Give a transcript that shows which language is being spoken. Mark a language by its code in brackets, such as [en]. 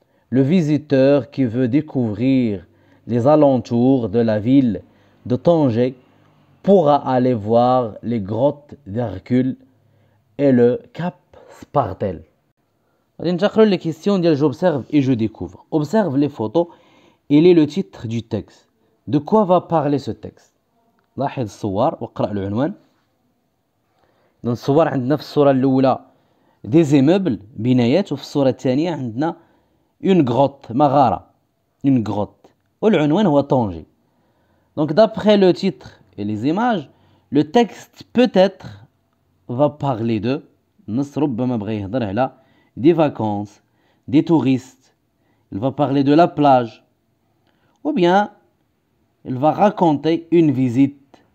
[fr] Le visiteur qui veut découvrir les alentours de la ville de Tanger pourra aller voir les grottes d'Hercule et le Cap Spartel. Les questions j'observe et je découvre. Observe les photos et lis le titre du texte. De quoi va parler ce texte؟ [ar] لاحظ الصور واقرأ العنوان. الصور عندنا في الصورة الأولى [fr] des immeubles [ar] بنايات وفي الصورة الثانية عندنا [fr] une grotte [ar] مغارة une grotte والعنوان هو طنجة. [fr] Donc d'après le titre et les images, le texte peut-être va parler de [ar] النص ربما بغى يهضر على [fr] des vacances, des touristes, il va parler de la plage ou bien il va raconter une visite.